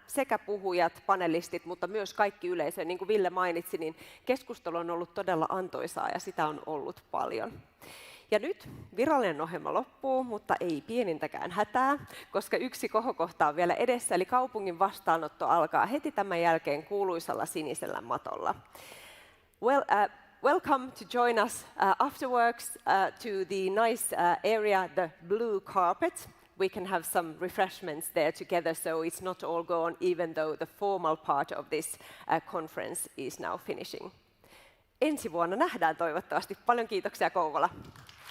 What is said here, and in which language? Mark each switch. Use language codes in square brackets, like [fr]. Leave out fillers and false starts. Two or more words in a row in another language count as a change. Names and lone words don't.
[fi] Sekä puhujat, panelistit, mutta myös kaikki yleisö. Niin kuin Ville mainitsi, niin keskustelu on ollut todella antoisaa ja sitä on ollut paljon. Ja nyt virallinen ohjelma loppuu, mutta ei pienintäkään hätää, koska yksi kohokohta on vielä edessä, eli kaupungin vastaanotto alkaa heti tämän jälkeen kuuluisalla sinisellä matolla. [en] Welcome to join us afterwards to the nice area, the blue carpet. we can have some refreshments there together, so it's not all gone, even though the formal part of this conference is now finishing. [fi] Ensi vuonna nähdään toivottavasti. Paljon kiitoksia Kouvola.